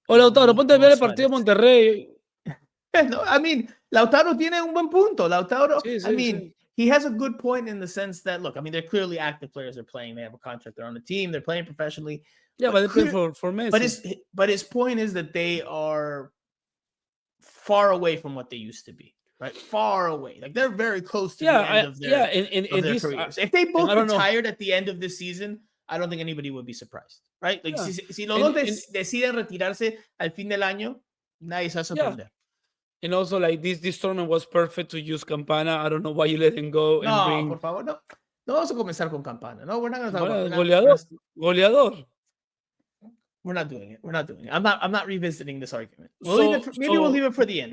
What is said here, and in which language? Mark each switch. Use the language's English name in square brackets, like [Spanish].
[Spanish] Lautaro, ponte a ver el partido de Monterrey. [English] No, I mean, [Spanish] Lautaro tiene un buen punto. [English] Lautaro, he has a good point in the sense that, look, I mean, they're clearly active players. They're playing. They have a contract. They're on the team. They're playing professionally. Yeah, but they're playing for Messi. But his point is that they are far away from what they used to be. Right, far away. Like they're very close to the end of their careers. If they both retired at the end of this season, I don't think anybody would be surprised. Right? [Spanish] Like si los dos deciden retirarse al fin del año, nadie se va a sorprender. [English] And also, like this tournament was perfect to use Campana. I don't know why you let him go. [Spanish] No, por favor, no. No vamos a comenzar con Campana. [English] No, we're not going to talk about [Spanish] goleador. [English] We're not doing it. I'm not revisiting this argument. We'll leave it for the end.